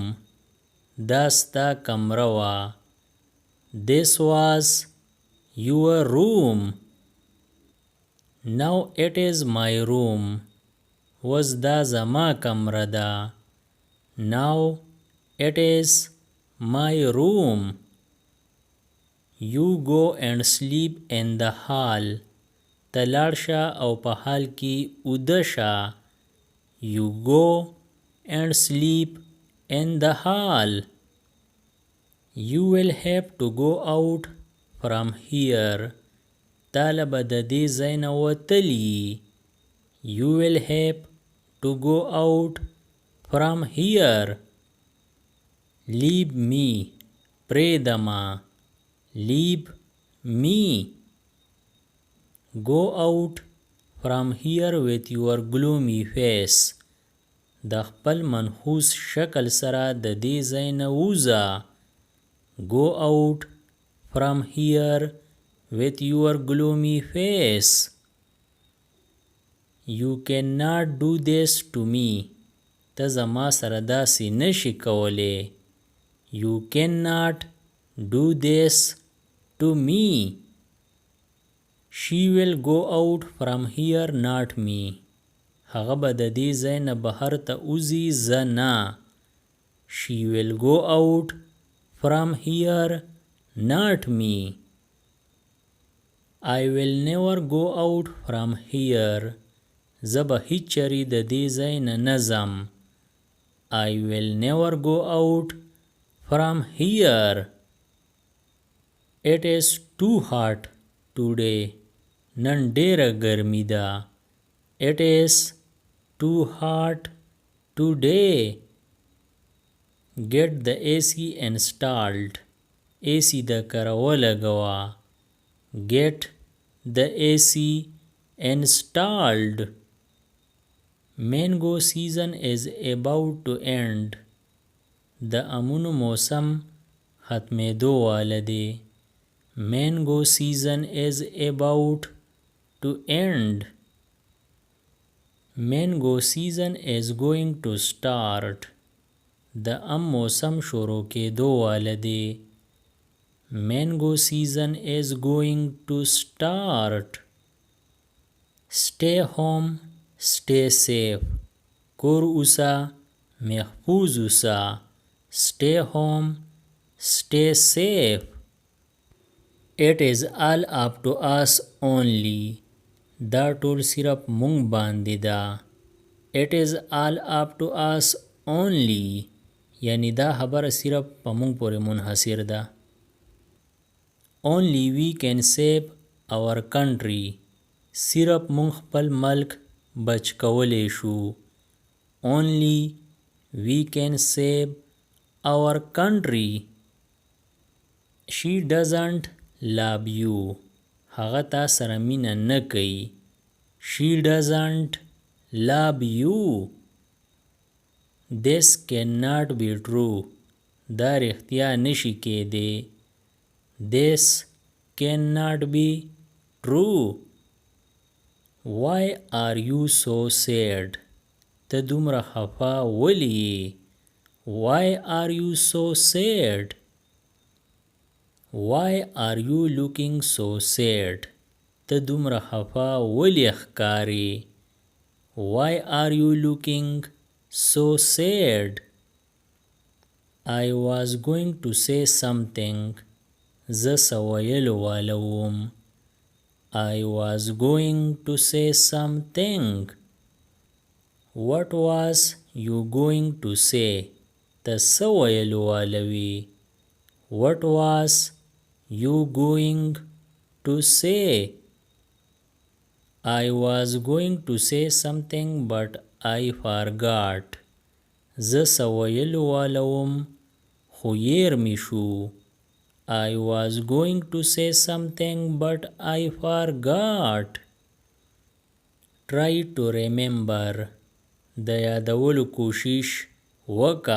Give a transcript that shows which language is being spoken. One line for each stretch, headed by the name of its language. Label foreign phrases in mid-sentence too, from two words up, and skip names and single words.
Pashto: دا ستا کمره وه.
English: This was your room. Now it is my room.
Pashto: وس دا زما کمره ده.
English: Now it is my room. You go and sleep in the hall.
Pashto: ته لاړ شه او په حال کې اوده شه.
English: You go and sleep in the hall. You will have to go out from here.
Pashto: تاله به د دې ځای نه وتلي.
English: You will have to go out from here. Leave me. پرېږدمه. Leave me. Go out from here with your gloomy face.
Pashto: د خپل منحوس شکل سره د دې ځای نه ووځه.
English: Go out from here with your gloomy face. You cannot do this to me.
Pashto: ته زما سره داسې نشي کولی.
English: You cannot do this to me. She will go out from here, not me.
Pashto: هغه به د دې ځای نه بهر ته وځي، زه نه.
English: She will go out from here, not me. I will never go out from here.
Pashto: زه به هیڅ چرې د دې ځای نه نه ځم.
English: I will never go out from here. It is too hot today.
Pashto: نن ډېره ګرمي ده.
English: It is too hot today. Get the AC installed.
Pashto: AC د کره ولګوه.
English: Get the AC installed. Mango season is about to end.
Pashto: د امونو موسم ختمېدو واله دی.
English: Mango season is about to end. Mango season is going to start.
Pashto: د ام موسم شروع کېدو واله دی.
English: Mango season is going to start. Stay home, stay safe.
Pashto: کور اوسه، محفوظ اوسه.
English: Stay home, stay safe. It is all up to us only.
Pashto: دا ټول صرف مونږ باندې ده.
English: It is all up to us only.
Pashto: یعنی دا خبره صرف په مونږ پورې منحصر ده.
English: Only we can save our country.
Pashto: صرف مونږ خپل ملک بچ کولی شو.
English: Only we can save our country. She doesn't love you.
Pashto: هغه تا سره مینه نه کوي.
English: She doesn't love you. This cannot be true.
Pashto: دا رښتیا نشي کېدی.
English: This cannot be true. Why are you so sad?
Pashto: ته دومره خفا ولې؟
English: Why are you so sad? Why are you looking so sad?
Pashto: ته دومره خفا ولې ښکارې؟
English: Why are you looking so sad? I was going to say something.
Pashto: زه څه ویلو واله وم.
English: I was going to say something. What was you going to say?
Pashto: ته څه ویلو واله وې؟
English: What was you going to say? I was going to say something but I forgot.
Pashto: زه څه ویلو واله وم خو هیر مې شو.
English: I was going to say something but I forgot. Try to remember.
Pashto: د یادولو کوشش وکا.